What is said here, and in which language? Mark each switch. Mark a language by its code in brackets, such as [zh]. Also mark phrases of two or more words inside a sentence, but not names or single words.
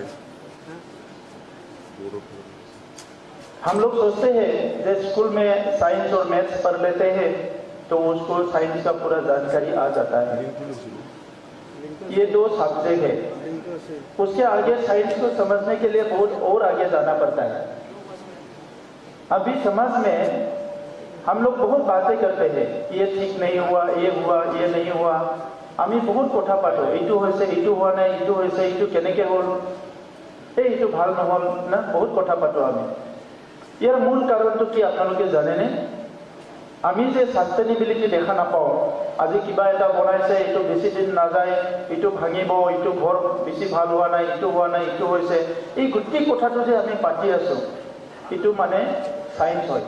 [hi] हम लोग सोचते हैं जब स्कूल में साइंस और मैथ्स पढ़ लेते हैं तो उसको साइंस का पूरा जानकारी आ जाता है। ये 2 सब्जेक्ट है, उसके आगे साइंस को समझने के लिए बहुत और आगे जाना पड़ता है। अभी समाज में हम लोग बहुत बातें करते हैं, ये ठीक नहीं हुआ, ये हुआ, ये नहीं हुआ। [as] আমি बहुत কথা পাতো, এইটো হৈছে, এইটো হোৱা নাই, এইটো হৈছে, এইটো কেনেকে হ'ল, এইটো ভাল নহ'ল না, বহুত কথা পাতো আমি। ইয়াৰ মূল কাৰণটো কি আপোনালোকে জানেনে? আমি যে সাস্টেইনেবিলিটি দেখা নাপাওঁ। আজি কিবা এটা বনাইছে, এইটো বেছি দিন নাযায়, এইটো ভাঙিব, এইটো ঘৰ বেছি ভাল হোৱা নাই, এইটো হোৱা নাই, এইটো হৈছে, এই গোটেই কথাটো যে আমি পাতি আছো, এইটো মানে সায়েন্স হয়।